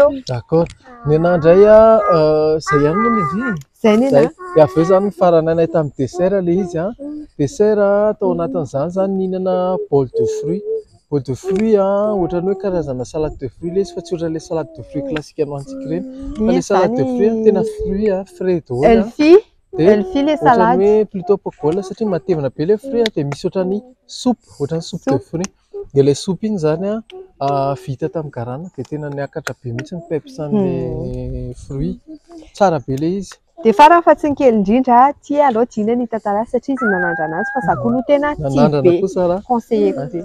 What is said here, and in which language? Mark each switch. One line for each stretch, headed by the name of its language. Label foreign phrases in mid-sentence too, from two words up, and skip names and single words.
French: D'accord.
Malagasy: Ny anahy indray zay ihany moa ny zay ny anahy. Dia avy eo zany farananay tamin'ny dessert le izy dessert tao anatin'izany zany nihinana
French: bol de fruits. Bol de fruits
Malagasy: ohatrany hoe karazana
French: salade de fruits
Malagasy: le izy fa tsy ohatran'ilay
French: salade de fruits classique
Malagasy: anohantsika ireny. Fa le
French: salade de fruits
Malagasy: tena
French: fruits frais
Malagasy: daholo.
French: Elfi les salades.
Malagasy: Ohatrany hoe plutôt pogola satria matevina be le fruits dia misy ohatrany soupe, ohatrany
French: soupe de fruits.
Malagasy: Dia ilay soupe iny zany vita tamin'ny garana dia tena niakatra be mihitsy ny pepsan'ilay fruits. Tsara be le izy. dia farafatsy ny kely indrindra tia aloha tiana ny tantara satria izy nanandra anazy fa zaho koa no tena tia be conseiller be